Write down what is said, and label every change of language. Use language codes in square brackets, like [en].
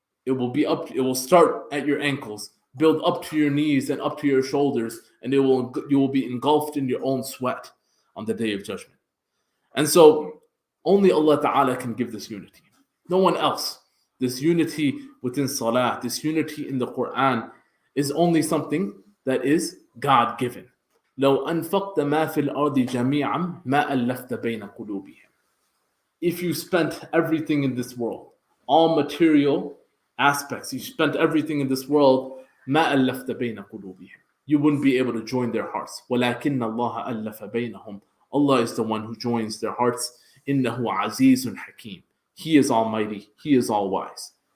[en] It will start at your ankles, build up to your knees and up to your shoulders, and you will be engulfed in your own sweat on the day of judgment. And so only Allah Ta'ala can give this unity. No one else. This unity within Salah, this unity in the Quran is only something that is God-given. [ar] لو أنفقت ما في الأرض جميعا ما ألفت بين قلوبهم. [en] If you spent everything in this world, all material aspects, you spent everything in this world, [ar] ما ألفت بين قلوبهم. [en] You wouldn't be able to join their hearts. [ar] ولكن الله ألف بينهم. [en] Allah is the one who joins their hearts. [ar] إنه عزيز حكيم. [en] He is almighty. He is all wise.